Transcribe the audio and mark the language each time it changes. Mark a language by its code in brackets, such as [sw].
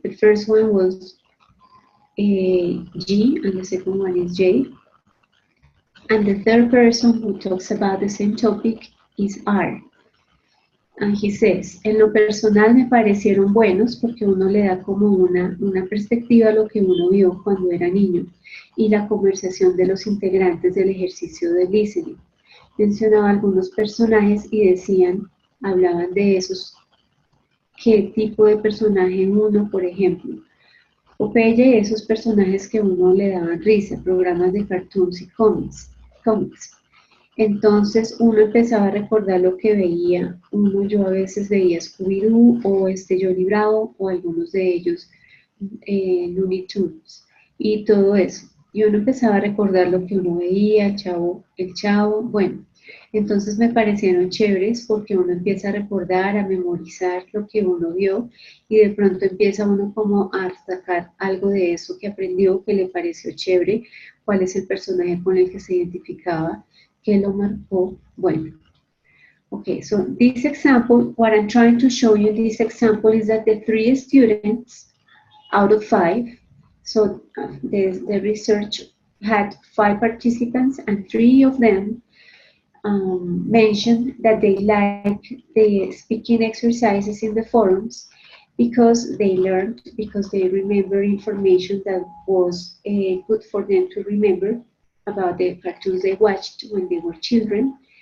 [en] The first one was G, and the second one is J. And the third person who talks about the same topic is R. And he says, [es] en lo personal me parecieron buenos porque uno le da como una perspectiva a lo que uno vio cuando era niño y la conversación de los integrantes del ejercicio de listening. Mencionaba algunos personajes y decían, hablaban de esos, qué tipo de personaje uno, por ejemplo. Popeye, esos personajes que a uno le daban risa, programas de cartoons y cómics. Entonces uno empezaba a recordar lo que veía. Yo a veces veía Scooby-Doo o Johnny Bravo o algunos de ellos Looney Tunes y todo eso. Y uno empezaba a recordar lo que uno veía, el Chavo, bueno. Entonces me parecieron chéveres porque uno empieza a recordar, a memorizar lo que uno vio y de pronto empieza uno como a sacar algo de eso que aprendió, que le pareció chévere, cuál es el personaje con el que se identificaba, que lo marcó. [en] Bueno, okay, so this example, what I'm trying to show you in this example is that the 3 students out of 5, so the research had 5 participants and 3 of them mentioned that they like the speaking exercises in the forums because they learned, because they remember information that was good for them to remember about the cartoons they watched when they were children.